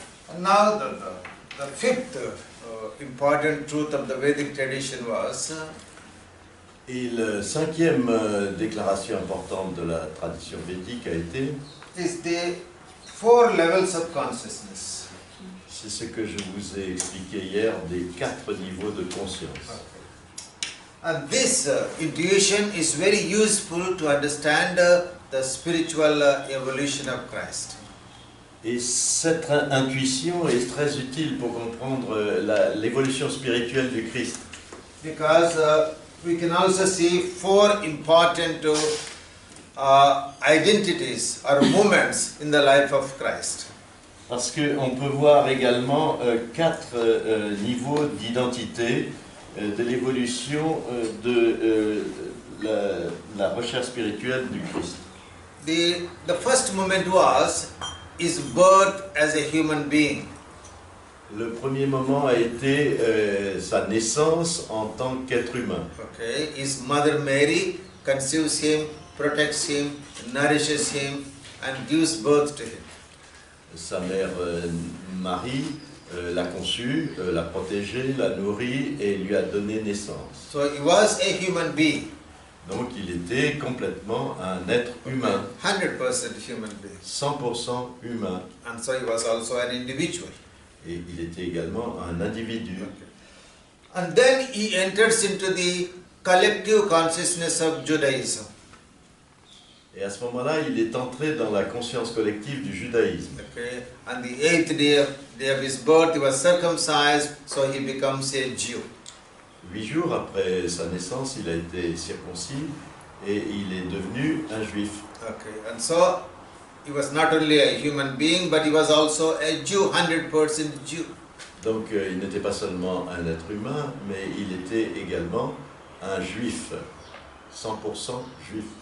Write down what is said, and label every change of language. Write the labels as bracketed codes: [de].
[en] And now the fifth important truth of the Vedic tradition was [fr] Et la cinquième déclaration importante de la tradition védique a été, [en] is the 4 levels of consciousness. [fr] c'est ce que je vous ai expliqué hier, des 4 niveaux de conscience. [en] And this intuition is very useful to understand the spiritual evolution of Christ. [fr] Et cette intuition est très utile pour comprendre l'évolution spirituelle du Christ. [en] Because we can also see 4 important identities or moments in the life of Christ. [fr] Parce qu'on peut voir également 4 niveaux d'identité de l'évolution de la recherche spirituelle du Christ. [en] The first moment was his birth as a human being. [fr] Le premier moment a été sa naissance en tant qu'être humain. [en] Okay, his mother Mary conceives him, protects him, nourishes him, and gives birth to him. [fr] Sa mère Marie l'a conçu, l'a protégé, l'a nourri et lui a donné naissance. [en] So he was a human being, [fr] Donc il était complètement un être humain, [en] 100% human being, [fr] 100% humain. [en] and so he was also an individual. [fr] Et il était également un individu. [en] And then he enters into the collective consciousness of Judaism. [fr] Et à ce moment-là, il est entré dans la conscience collective du judaïsme. [en] Okay, on the 8th day of his birth, he was circumcised, so he becomes a Jew. [fr] 8 jours après sa naissance, il a été circoncis et il est devenu un juif. [en] Okay, and so he was not only a human being, but he was also a Jew, 100% Jew. [fr] Donc il n'était pas seulement un être humain, mais il était également un juif, 100% juif.